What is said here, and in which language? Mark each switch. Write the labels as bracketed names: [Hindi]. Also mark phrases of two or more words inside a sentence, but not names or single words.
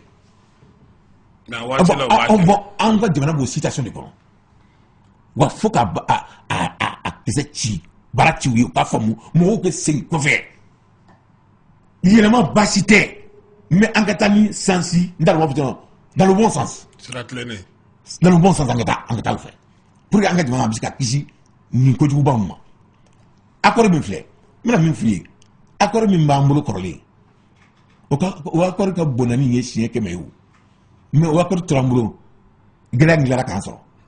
[Bambara] Mais a waati la o b'a kɛ. Bon an ka jamana b'o situation de kɔnɔ wa fo ka a kisɛ ci baara ci u ye u k'a faamu mɔgɔw ka segin kɔfɛ yɛlɛma baasi tɛ mais an ka taa ni sansi n t'a dɔn b'a fɔ cogo min [French] dans le bon sens. [Bambara] Sira tilennen. [French] Dans le bon sens [Bambara] an ka taa o fɛ [French] pour que [Bambara] an ka jamana bɛ se ka kisi nin kojuguba ma. Accord min filɛ n bɛna min f'i ye accord min b'an bolo kɔrɔlen o accord ka bon na ni ye siɲɛ 100 ye o mais o accord tora an bolo gɛlɛya dilara k'an sɔrɔ